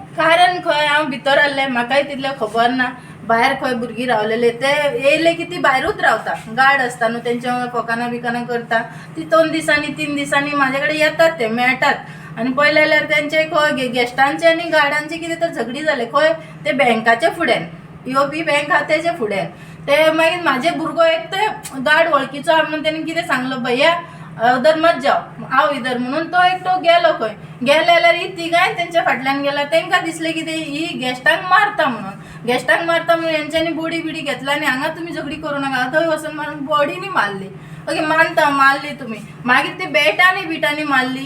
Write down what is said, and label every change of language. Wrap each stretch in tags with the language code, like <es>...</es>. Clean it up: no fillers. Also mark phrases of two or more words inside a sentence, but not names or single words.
<kok>कारण खंय हांव भितर आहलें म्हाकाय तितलें खबर ना। भायर खंय भुरगीं रावलेले ते येयले की ती भायरूच रावता, गार्ड आसता न्हू तेंच्या वांगडा फकाना बिकाना करता। ती 2 दिसांनी 3 दिसांनी म्हाजे कडेन येतात, ते मेळटात। आनी पळयलें जाल्यार तेंचे खंय गेस्टांचे आनी गार्डांचे कितें तर झगडी जाले खंय ते बँकाच्या फुड्यान, पीओपी बँक आहा तेजे फुड्यान। ते मागीर म्हाजे भुरगो एक ते गार्ड वळखीचो आहा म्हणून तेणें कितें सांगलो</kok> <hi>भैया उधर मत जाओ आओ इधर</hi> <kok>म्हणून तो एकटो गेलो खंय। गेले जाल्यार ही तिगाय तेंच्या फाटल्यान गेला। तांकां दिसलें की ही गेस्टांक मारता म्हणून हेंच्यांनी बोडी बिडी घेतला आनी हांगा तुमी झगडी करूं नाका थंय वचून मारून बॉडीनी मारली। ओके मानता मारली तुमी, मागीर ते बॅटांनी बिटांनी मारली।</kok>